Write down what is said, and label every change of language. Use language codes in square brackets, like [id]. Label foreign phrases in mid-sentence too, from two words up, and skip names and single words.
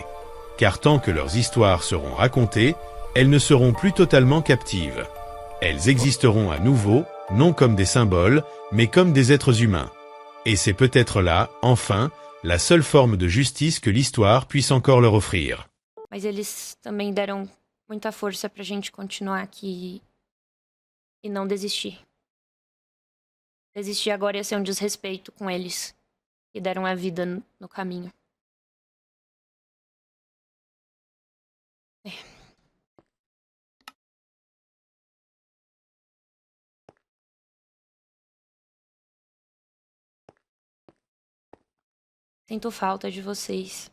[fr] Car tant que leurs histoires seront racontées, elles ne seront plus totalement captives. Elles existeront à nouveau, non comme des symboles, mais comme des êtres humains. Et c'est peut-être là, enfin, la seule forme de justice que l'histoire puisse encore leur offrir. [pt] Mas eles também deram muita força pra gente continuar aqui e não desistir. Desistir agora ia ser um desrespeito com eles, que deram a vida no caminho. Sinto falta de vocês.